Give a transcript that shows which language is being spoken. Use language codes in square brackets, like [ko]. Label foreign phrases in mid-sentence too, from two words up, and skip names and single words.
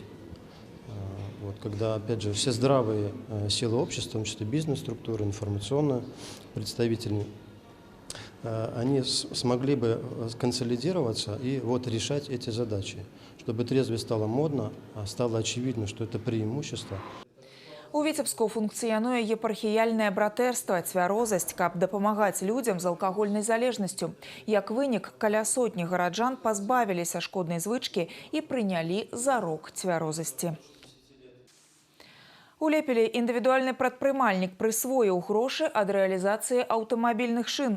[ru] Вот, когда, опять же, все здравые силы общества, в том числе бизнес-структуры, информационные представители, они смогли бы консолидироваться и вот решать эти задачи, чтобы трезвость стало модно, а стало очевидно, что это преимущество. [be] У Віцебску функцыянуе епархіяльнае братэрства «Цвярозасць», каб дапамагаць людзям з алкагольнай залежнасцю. Як вынік, каля сотні гараджан пазбавіліся шкоднай звычкі і прынялі зарок цвярозасці. У Лепелі індывідуальны прадпрымальнік прысвоіў грошы ад рэалізацыі аўтамабільных шын.